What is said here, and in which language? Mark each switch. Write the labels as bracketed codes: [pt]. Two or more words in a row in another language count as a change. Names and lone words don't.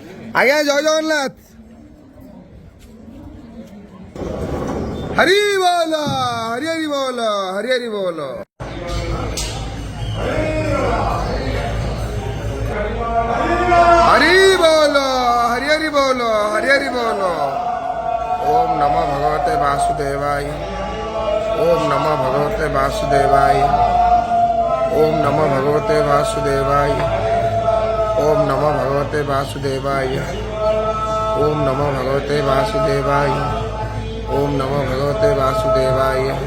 [bn] আগে জয় জগন্নাথ। হরি বল, হরি হরি বল, হরি হরি বল। [hi] हरि बोलो, हरि हरि बोलो, हरि हरि बोलो। [sa] ओम नमः भगवते वासुदेवाय, ओम नमः भगवते वासुदेवाय, ओम नमः भगवते वासुदेवाय, ओम नमः भगवते वासुदेवाय, ओम नमः भगवते वासुदेवाय, ओम नमः भगवते वासुदेवाय,